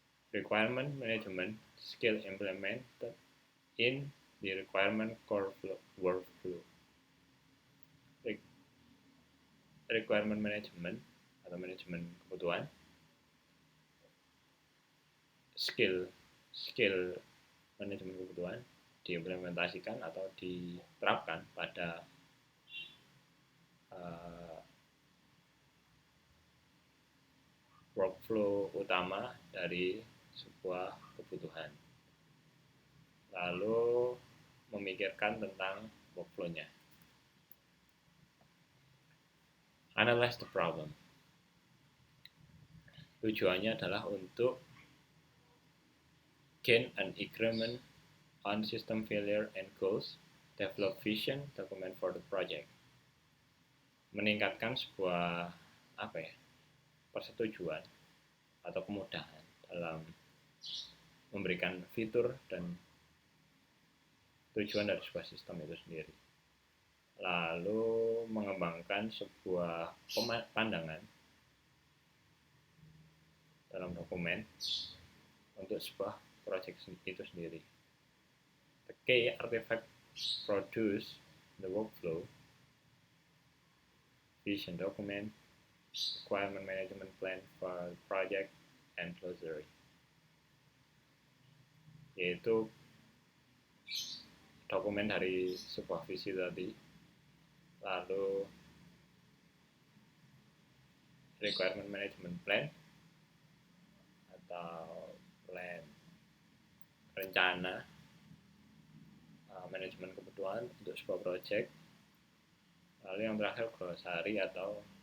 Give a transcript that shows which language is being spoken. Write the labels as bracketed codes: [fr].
[en] Requirement management skill implemented in the requirement core workflow. [id] Requirement management atau manajemen kebutuhan, skill manajemen kebutuhan diimplementasikan atau diterapkan pada workflow utama dari sebuah kebutuhan. Lalu memikirkan tentang workflow-nya. [en] Analyze the problem. [id] Tujuannya adalah untuk [en] gain an agreement on system failure and goals, develop vision document for the project. [id] Meningkatkan sebuah persetujuan atau kemudahan dalam memberikan fitur dan tujuan dari sebuah sistem itu sendiri. Lalu mengembangkan sebuah pandangan dalam dokumen untuk sebuah project itu sendiri. [en] The key artifact produced the workflow, vision document, requirement management plan for project, and glossary. [id] Yaitu dokumen dari sebuah visi tadi, lalu requirement management plan atau plan rencana manajemen kebutuhan untuk sebuah project, lalu yang terakhir glossary atau